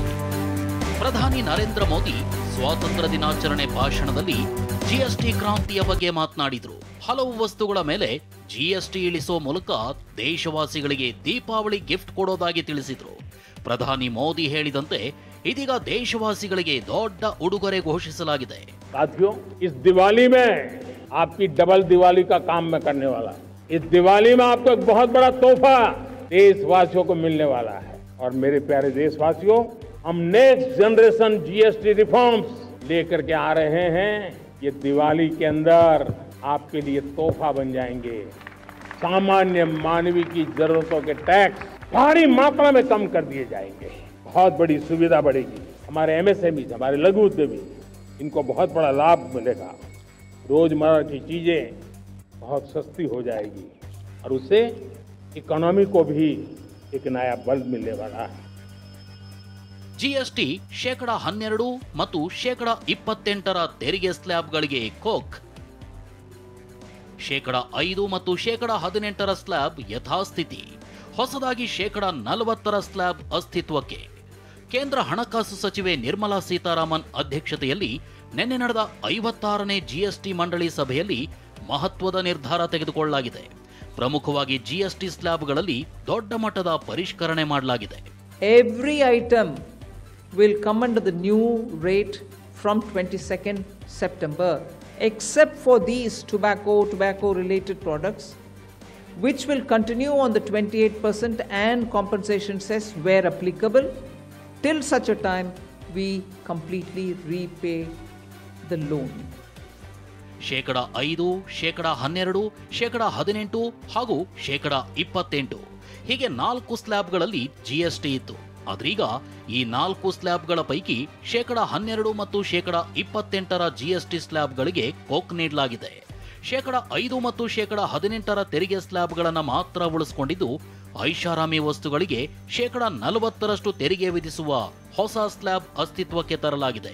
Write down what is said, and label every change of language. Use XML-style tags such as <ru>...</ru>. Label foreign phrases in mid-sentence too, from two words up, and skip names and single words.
<kn>ಪ್ರಧಾನಿ ನರೇಂದ್ರ ಮೋದಿ ಸ್ವಾತಂತ್ರ್ಯ ದಿನಾಚರಣೆ ಭಾಷಣದಲ್ಲಿ ಜಿಎಸ್ಟಿ ಕ್ರಾಂತಿಯ ಬಗ್ಗೆ ಮಾತನಾಡಿದರು. ಹಲವು ವಸ್ತುಗಳ ಮೇಲೆ ಜಿಎಸ್ಟಿ ಇಳಿಸೋ ಮೂಲಕ ದೇಶವಾಸಿಗಳಿಗೆ ದೀಪಾವಳಿ ಗಿಫ್ಟ್ ಕೊಡೋದಾಗಿ ತಿಳಿಸಿದ್ರು. ಪ್ರಧಾನಿ ಮೋದಿ ಹೇಳಿದಂತೆ ಇದೀಗ ದೇಶವಾಸಿಗಳಿಗೆ ದೊಡ್ಡ ಉಡುಗೊರೆ ಘೋಷಿಸಲಾಗಿದೆ.</kn> <hi>साथियों, इस दिवाली में आपकी डबल दिवाली का काम मैं करने वाला हूं. इस दिवाली में आपको एक बहुत बड़ा तोहफा देशवासियों को मिलने वाला है. और मेरे प्यारे देशवासियों, हम</hi> <en>next generation GST reforms</en> <hi>लेकर के आ रहे हैं. ये दिवाली के अंदर आपके लिए तोहफा बन जाएंगे. सामान्य मानवीय की जरूरतों के टैक्स भारी मात्रा में कम कर दिए जाएंगे. बहुत बड़ी सुविधा बढ़ेगी. हमारे एमएसएमई, हमारे लघु उद्यमी, इनको बहुत बड़ा लाभ मिलेगा. रोजमर्रा की चीजें बहुत सस्ती हो जाएगी और उससे इकोनॉमी को भी एक नया बल मिलने वाला है.</hi> <kn>ಜಿಎಸ್ಟಿ 12% ಮತ್ತು 28% ತೆರಿಗೆ ಸ್ಲ್ಯಾಬ್ಗಳಿಗೆ ಕೋಕ್. 5% ಮತ್ತು 18% ಸ್ಲ್ಯಾಬ್ ಯಥಾಸ್ಥಿತಿ. ಹೊಸದಾಗಿ 40% ಸ್ಲ್ಯಾಬ್ ಅಸ್ತಿತ್ವಕ್ಕೆ. ಕೇಂದ್ರ ಹಣಕಾಸು ಸಚಿವೆ ನಿರ್ಮಲಾ ಸೀತಾರಾಮನ್ ಅಧ್ಯಕ್ಷತೆಯಲ್ಲಿ ನಿನ್ನೆ ನಡೆದ 56ನೇ ಜಿಎಸ್ಟಿ ಮಂಡಳಿ ಸಭೆಯಲ್ಲಿ ಮಹತ್ವದ ನಿರ್ಧಾರ ತೆಗೆದುಕೊಳ್ಳಲಾಗಿದೆ. ಪ್ರಮುಖವಾಗಿ ಜಿಎಸ್ಟಿ ಸ್ಲ್ಯಾಬ್ಗಳಲ್ಲಿ ದೊಡ್ಡ ಮಟ್ಟದ ಪರಿಷ್ಕರಣೆ ಮಾಡಲಾಗಿದೆ.</kn> <en>Every item will come under the new rate from 22nd September, except for these tobacco related products, which will continue on the 28% and compensation cess where applicable, till such a time we completely repay the loan.</en> <kn>5%, 12%, 18% ಹಾಗೂ 28% ಹೀಗೆ 4 ಸ್ಲ್ಯಾಬ್ಗಳಲ್ಲಿ ಜಿಎಸ್ಟಿ ಇತ್ತು. ಆದ್ರೀಗ ಈ 4 ಸ್ಲ್ಯಾಬ್ಗಳ ಪೈಕಿ 12% ಮತ್ತು 28% ಜಿಎಸ್ಟಿ ಸ್ಲ್ಯಾಬ್ಗಳಿಗೆ ಕೊಕ್ ನೀಡಲಾಗಿದೆ. 5% ಮತ್ತು 18% ತೆರಿಗೆ ಸ್ಲ್ಯಾಬ್ಗಳನ್ನು ಮಾತ್ರ ಉಳಿಸಿಕೊಂಡಿದ್ದು, ಐಷಾರಾಮಿ ವಸ್ತುಗಳಿಗೆ 40% ತೆರಿಗೆ ವಿಧಿಸುವ ಹೊಸ ಸ್ಲ್ಯಾಬ್ ಅಸ್ತಿತ್ವಕ್ಕೆ ತರಲಾಗಿದೆ.</kn>